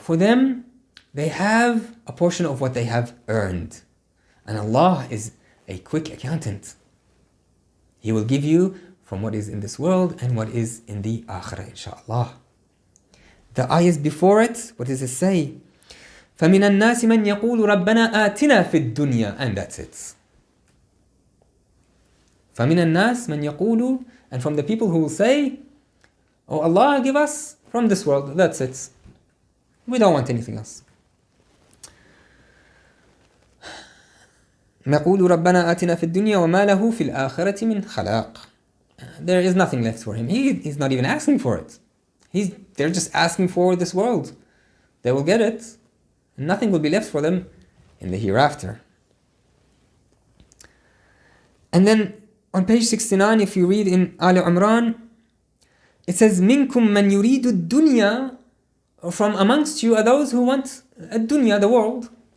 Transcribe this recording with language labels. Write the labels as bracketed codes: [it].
[en] For them, they have a portion of what they have earned. And Allah is a quick accountant. He will give you from what is in this world and what is in the akhirah, inshaAllah. The ayahs before it, what does it say? [ar] فَمِنَ النَّاسِ مَنْ يَقُولُ رَبَّنَا آتِنَا فِي الدُّنْيَا, [en] and that's it. [ar] فَمِنَ النَّاسِ مَنْ يَقُولُ, [en] and from the people who will say, oh Allah, give us from this world, that's it. We don't want anything else. [ar] يقول ربنا آتنا في الدنيا وما له في الآخرة من خلاق. [en] There is nothing left for him. He's not even asking for it. They're just asking for this world. They will get it. And nothing will be left for them in the hereafter. And then on page 69, if you read in Ali Imran, it says, [ar] منكم من يريد الدنيا, [en] from amongst you are those who want الدنيا, the world.